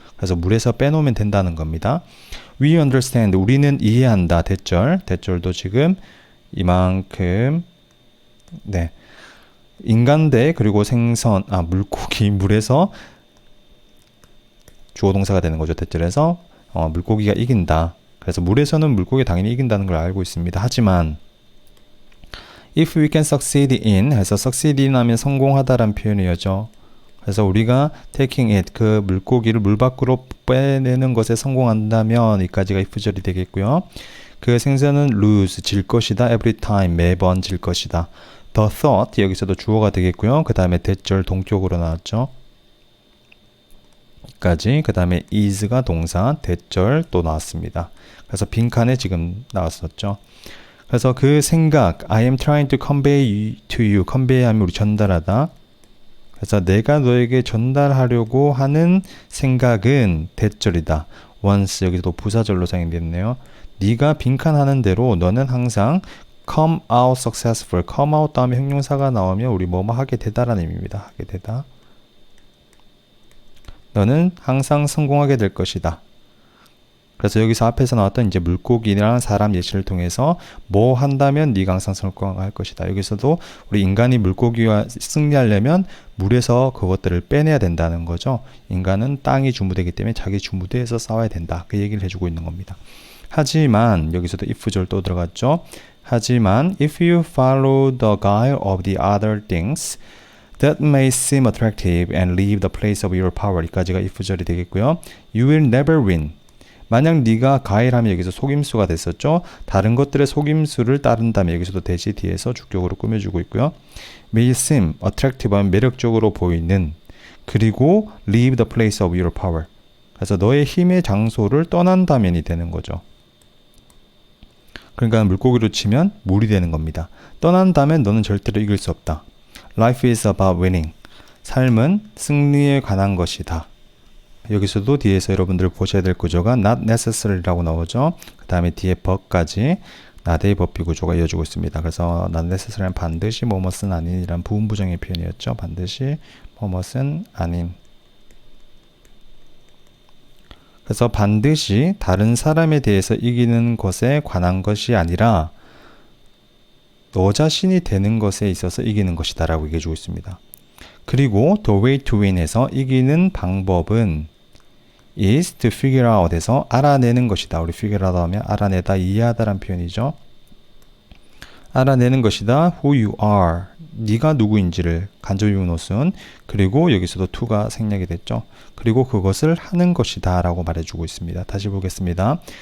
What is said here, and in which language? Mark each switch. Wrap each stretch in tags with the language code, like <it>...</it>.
<ko>그래서 물에서 빼놓으면 된다는 겁니다. We understand, 우리는 이해한다. 대절도 지금 이만큼 네. 인간대 그리고 생선, 물고기, 물에서 주어 동사가 되는 거죠. 대절에서 물고기가 이긴다. 그래서 물에서는 물고기가 당연히 이긴다는 걸 알고 있습니다. 하지만 if we can succeed in 해서 succeed in 하면 성공하다라는 표현이었죠. 그래서 우리가 taking it 그 물고기를 물 밖으로 빼내는 것에 성공한다면 이까지가 if절이 되겠고요. 그 생선은 lose 질 것이다. every time 매번 질 것이다. the thought 여기서도 주어가 되겠고요. 그 다음에 대절 동격으로 나왔죠. 까지 그 다음에 is가 동사 대절 또 나왔습니다. 그래서 빈칸에 지금 나왔었죠.</ko> <en>그래서 그 생각 I am trying to convey to you convey 하면 우리 전달하다.</en> <ko>그래서 내가 너에게 전달하려고 하는 생각은 대절이다. once 여기도 부사절로 사용됐네요. 네가 빈칸 하는 대로 너는 항상 come out successful come out 다음에 형용사가 나오면 우리 뭐뭐 하게 되다라는 의미입니다. 하게 되다. 너는 항상 성공하게 될 것이다. 그래서 여기서 앞에서 나왔던 이제 물고기랑 사람 예시를 통해서 뭐 한다면 네가 항상 성공할 것이다. 여기서도 우리 인간이 물고기와 승리하려면 물에서 그것들을 빼내야 된다는 거죠. 인간은 땅이 주무되기 때문에 자기 주무대에서 싸워야 된다. 그 얘기를 해주고 있는 겁니다. 하지만 여기서도 if절 또 들어갔죠.</ko> <en>하지만 if you follow the guile of the other things that may seem attractive and leave the place of your power 이까지가 if절이 되겠고요. You will never win.</en> <ko>만약 네가 가일하면 여기서 속임수가 됐었죠. 다른 것들의 속임수를 따른다면 여기서도 대시 뒤에서 주격으로 꾸며주고 있고요.</ko> <en>May seem attractive 하면 매력적으로 보이는 그리고 leave the place of your power.</en> <ko>그래서 너의 힘의 장소를 떠난다면이 되는 거죠. 그러니까 물고기로 치면 물이 되는 겁니다. 떠난다면 너는 절대로 이길 수 없다.</ko> <en>Life is about winning.</en> <ko>삶은 승리에 관한 것이다. 여기서도 뒤에서 여러분들 보셔야 될 구조가 not necessary라고 나오죠. 그 다음에 뒤에 but까지 나대의 법비 구조가 이어지고 있습니다. 그래서 not necessary는 반드시 뭐뭇은 아닌이란 부분부정의 표현이었죠. 반드시 뭐뭇은 아닌. 그래서 반드시 다른 사람에 대해서 이기는 것에 관한 것이 아니라 너 자신이 되는 것에 있어서 이기는 것이다 라고 얘기해주고 있습니다. 그리고 the way to win 에서 이기는 방법은 is to figure out 에서 알아내는 것이다. 우리 figure out 하면 알아내다, 이해하다 라는 표현이죠. 알아내는 것이다. who you are. 네가 누구인지를 간접유무노순 그리고 여기서도 to가 생략이 됐죠. 그리고 그것을 하는 것이다 라고 말해주고 있습니다. 다시 보겠습니다.</ko>